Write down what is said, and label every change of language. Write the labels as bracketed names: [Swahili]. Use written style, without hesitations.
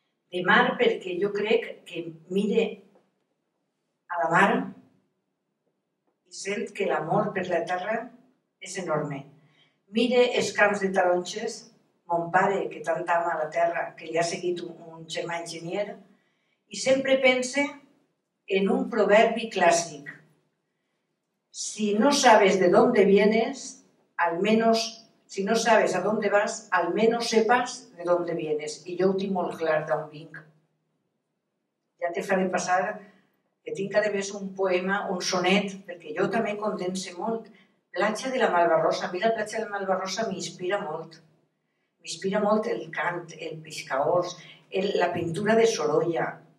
[Catalan] De mar perquè jo crec que mire a la mar i sent que l'amor per la terra és enorme. Mire els camps de taronges, mon pare que tant ama la terra, que li ha seguit un germà enginyer, i sempre pense en un proverbi clàssic. [Spanish] Si no sabes de dónde vienes, al menos... Si no sabes a dónde vas, al menos sepas de dónde vienes. [Catalan] I jo ho tinc molt clar d'on vinc. Ja te faré passar que tinc a més un poema, un sonet, perquè jo també condense molt. Platja de la Malvarrosa. A mi la platja de la Malvarrosa m'inspira molt. M'inspira molt el cant, el pescaors, la pintura de Sorolla.